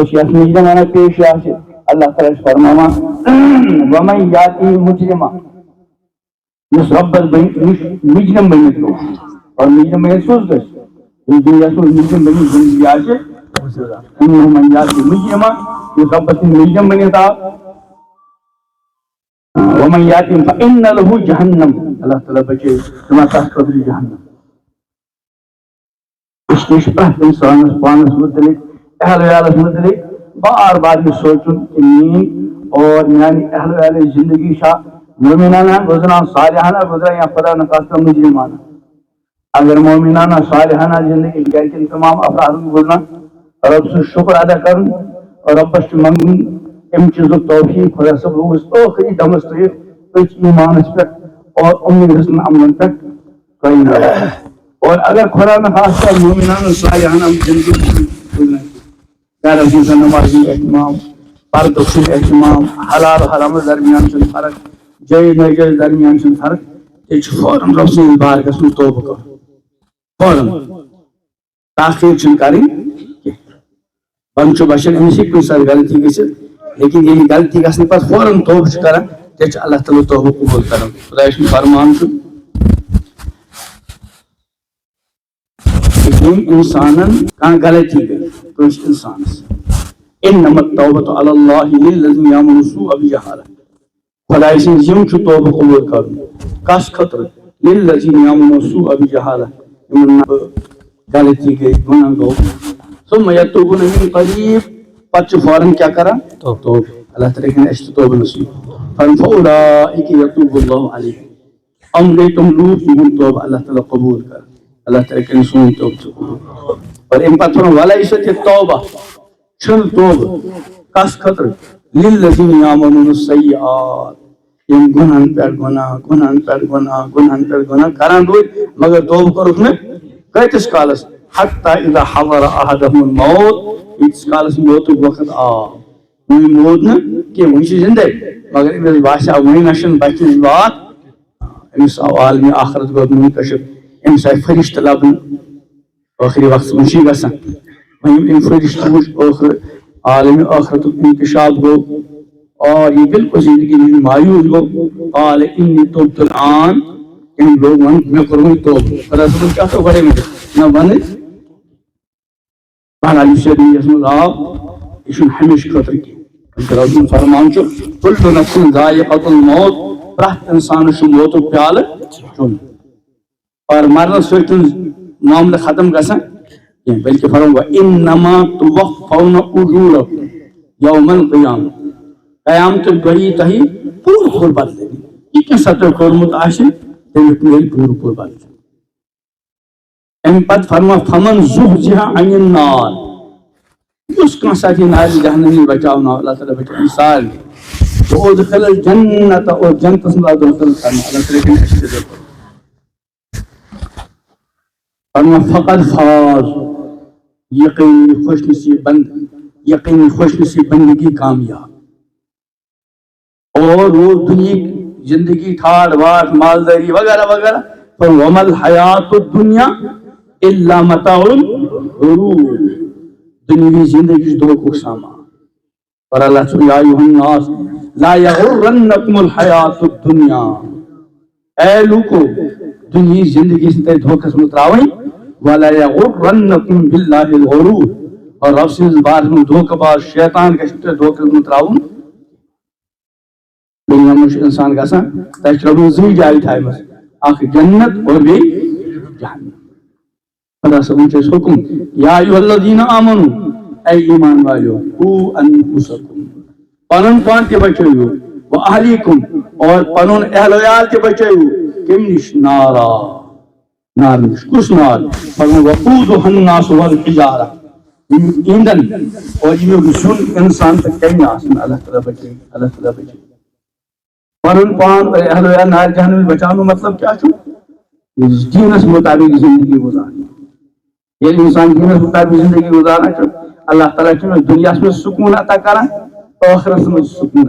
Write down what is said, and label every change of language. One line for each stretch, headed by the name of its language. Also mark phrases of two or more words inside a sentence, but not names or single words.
Kashmiri: اور یس مجرمانہ پیش آسہِ اللہ تعالیٰ چھُ فرماوان
Arabic: ومن یاتی مجرمہ.
Kashmiri: یُس ربس مجرم بنِتھ گوٚو اور مجرم بنِتھ کُس گژھِ؟ یُس دُنیاہس منٛز مجرم بنِتھ زندگی آسہِ
Arabic: ومن یاتی مجرمہ.
Kashmiri: یُس ربس سٕنٛدۍ مجرم بنِتھ آو
Arabic: ومن یاتی فإن له جہنم.
Kashmiri: اللہ تعالیٰ بچٲیِن تِم آسہِ تتھ خٲطرٕ جہنم.
Urdu: اس لیے
Kashmiri: چھُ پرٛٮ۪تھ انسانس پانس متعلق اہل عیالس متعلق بار بار یہ سوچن کہ میٲنۍ اور میانہِ اہل عیالٕچ زندگی چھا مومنانہ گزران صالحانہ گزران یا خدا نخواستہ مجرمانہ. اگر مومنانہ صالحانہ زندگی گرکٮ۪ن تمام افرادن گزران رب سُنٛد شکر ادا کرُن اور ربس چھُ منگُن امہِ چیٖزُک توفیٖق خدا صٲب گوٚژھ ٲخری دمس تھٲیِتھ أتھۍ ایمانس پٮ۪ٹھ اور اُمید حسن عملن پٮ۪ٹھ قٲیِم روزُن. اور اگر خدا نخواستہ مومنانہ صالحانہ زندگی گزران گرس منٛز نماز ہُنٛد اہتمام، پردُک چھُنہٕ اہتمام، حلال حرامس درمیان چھُنہٕ فرق، جائز ناجائز درمیان چھنہ فرق یہ فوراً رب سٕنٛدِس بارگاہس منٛز توبہٕ کرُن فوراً تاخیر چھنہ کرٕنۍ کینٛہہ بنٛد چھُ بشر أمِس ہیٚکہِ کُنہِ ساتہٕ غلطی گٔژھِتھ لیکن ییٚلہِ غلطی گژھنہٕ پتہٕ فوراً توبہٕ چھُ کران تیٚلہِ چھُ اللہ تعالیٰ توبہٕ قبوٗل کران خۄداے سُنٛد فرمان چھُ ییٚمۍ اِنسانن کانٛہہ غلطی گٔے کٲنٛسہِ اِنسانس
Arabic: انما التوبة على الله للذين يعملون السوء بجهالة
Kashmiri: خداے سٕنٛز یِم چھُ توبہٕ قبوٗل کرُن کس خٲطرٕ
Arabic: للذين يعملون السوء بجهالة
Kashmiri: یِمن غلطی گٔے گۄناہ گوٚو
Arabic: ثم يتوبون من قریٖب
Kashmiri: پتہٕ چھُ فوراً کیٛاہ کران توبہٕ اللہ تعالیٰ ہیٚکہِ اَسہِ تہِ توبہٕ نصیٖب
Arabic: فأولئك يتوب الله عليهم
Kashmiri: یِم گٔے تِم لوٗکھ یِہُنٛد توبہٕ اللہ تعالیٰ قبوٗل کران اللہ تعالیٰ کرِ سون توبہٕ تہِ قبوٗل اور اَمہِ پتہٕ ووٚنُن
Arabic: وليست التوبة
Kashmiri: چھنہ توبہٕ کس خٲطرٕ
Arabic: للذين يعملون السيئات
Kashmiri: یِم گۄنہن پٮ۪ٹھ گۄناہ گۄنہن پٮ۪ٹھ گۄناہ گۄنہن پٮ۪ٹھ گۄناہ کران روٗدۍ مگر توبہٕ کوٚرُکھ نہٕ کۭتِس کالس
Arabic: حتى إذا حضر أحدهم الموت
Kashmiri: ییٖتِس کالس موتُک وقت آو وۄنۍ موٗد نہٕ کینٛہہ وۄنۍ چھُ زندے مگر أمِس باسیو وۄنۍ نہ چھنہٕ بچنٕچ وات أمِس آو عالمہِ آخرت گوٚو منتشر أمِس آیہِ فرشتہٕ لبنہٕ ٲخری وقتس منٛز چھُ یہِ گژھان وۄنۍ أمۍ فرشتہٕ وٕچھ ٲخر عالمہِ ٲخرتُک انکشاف گوٚو اور یہ بالکل
Urdu: زندگی میں
Kashmiri: مایوس گوٚو
Arabic: قال إني تبت الآن
Kashmiri: أمۍ لوگ وۄنۍ مےٚ کوٚر وۄنۍ توبہٕ خۄدا صٲبن کیٛاہ تھوٚو گۄڈٕنیٚتھ نہ وَنٕنۍ بہرحال یُس یَتھ منٛز آو یہِ چھُنہٕ ہمیشہٕ خٲطرٕ کینٛہہ رۄب سُنٛد فرمان چھُ
Arabic: كل نفس ذائقة الموت
Kashmiri: پرٛٮ۪تھ اِنسانس چھُ موتُک پیالہٕ چیوٚن اور مرنہٕ سۭتۍ چھُنہٕ معاملہٕ ختم گژھان کینٛہہ بلکہِ فرمان
Arabic: وإنما توفون أجوركم يوم القيامة
Kashmiri: قیامتُک دۄہ یی تۄہہِ پوٗرٕ پوٗرٕ بدلہٕ دِنہٕ یہِ کینٛژھا تۄہہِ کوٚرمُت آسہِ تمیُک میلہِ پوٗرٕ پوٗرٕ بدلہٕ اَمہِ پتہٕ فرمان
Arabic: فمن زحزح عن النار
Kashmiri: یُس کانٛہہ ساتہٕ یہِ نارِ جہنم نِش بچاونہٕ آو اللہ تعالیٰ بچاوِ سارنٕے
Arabic: وأدخل الجنة
Kashmiri: اور جنتس منٛز آو دٲخل کرنہٕ اللہ تعالیٰ کٔرِنۍ اَسہِ تہِ دٲخل فرمان
Arabic: فقد فاز
Kashmiri: یقینی خوش نصیب بند یقینی خوش نصیب بندگی کامیاب
Urdu: اور وہ دنیا کی زندگی ٹھاٹ واٹ مالداری وغیرہ وغیرہ پر
Arabic: وما الحیات الدنیا الا متاع الغرور
Kashmiri: دنیاوی زندگی دھوکُک سامان اور اللہ چھُ
Arabic: یا ایھا الناس لا یغرنکم الحیات الدنیا
Kashmiri: اے لوکو دنیا زندگی چھِ تۄہہِ دھوکس منٛز ترٛاوٕنۍ
Arabic: ولا یغرنکم باللہ الغرور
Kashmiri: اور رب سٕنٛدِس بارس منٛز دھوکہٕ باز شیطان گژھِ نہٕ تۄہہِ دھوکس منٛز ترٛاوُن دنیا منٛز چھُ اِنسان گژھان تۄہہِ چھِ رۄبن زٕے جایہِ تھایمژٕ اکھ جنت اور بیٚیہِ جہنم خدا صٲبن چھُ اَسہِ حُکُم
Arabic: یا ایھا الذین آمنوا
Kashmiri: اے ایمان والیو
Arabic: قوا انفسکم
Kashmiri: پنُن پان تہِ بچٲیِو واہلیکم اور پنُن اہل ویال تہِ بچٲیِو کمہِ نِش نار نِش کُس نار فرمان
Arabic: وقودها الناس والحجارہ
Kashmiri: ییٚمیُک ایندھن اور ییٚمیُک زیُن انسان تہٕ کمہِ آسان اللہ تعالیٰ بچٲیِو اللہ تعالیٰ بچٲیِو پنُن پان اور اہل ویال نارِ جہنم نِش بچاونُک مطلب کیٛاہ چھُ دیٖنس مُطابق زندگی گُزارٕنۍ ییٚلہِ اِنسان دیٖنس مُطابق زندگی گُزاران چھُ اللہ تعالیٰ چھُ أمِس دُنیاہس منٛز سکوٗن عطا کران ٲخرتس منٛز سکوٗن